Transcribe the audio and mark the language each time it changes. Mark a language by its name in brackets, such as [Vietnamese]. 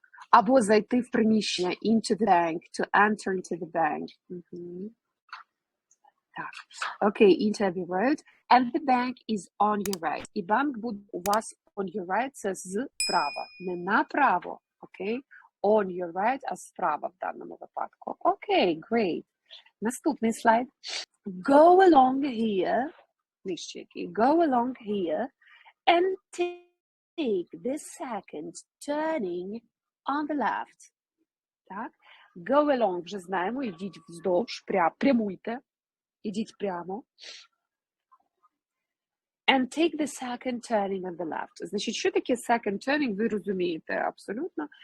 [Ukrainian] Або зайти в приміщення, [English] into the bank, to enter into the bank. [Ukrainian] Так, окей, [English] into the road, and the bank is on your right. [Ukrainian] І банк буде у вас [English] on your right, [Ukrainian] це справа, не направо, окей? [English] On your right, [Ukrainian] а справа в даному випадку. Окей, great. Наступний слайд. [English] Go along here, [Ukrainian] нижче який, [English] go along here, and take the second turning on the left. [Ukrainian] Так, [English] go along, [Ukrainian] вже знаємо, ідіть вздовж, прямуйте. Ідіть прямо. [English] And take the second turning on the left. [Ukrainian] Значить, що таке second turning, ви розумієте абсолютно.